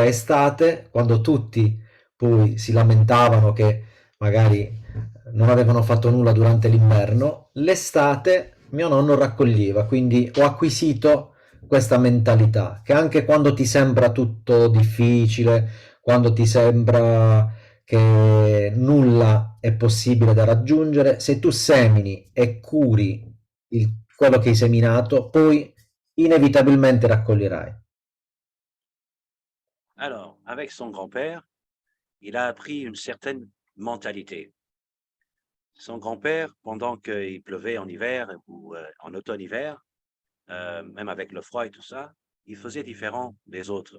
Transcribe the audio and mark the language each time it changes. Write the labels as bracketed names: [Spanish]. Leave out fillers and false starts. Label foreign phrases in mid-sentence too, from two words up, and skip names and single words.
[Italian] e estate, quando tutti poi si lamentavano che magari non avevano fatto nulla durante l'inverno, l'estate mio nonno raccoglieva, quindi ho acquisito questa mentalità che anche quando ti sembra tutto difficile, quando ti sembra che nulla è possibile da raggiungere, se tu semini e curi quello che hai seminato, poi inevitabilmente raccoglierai. [French] Alors, avec son grand-père, il a appris une certaine mentalité. Son grand-père, pendant qu'il pleuvait en hiver ou en automne-hiver, même avec le froid et tout ça, il faisait différent des autres.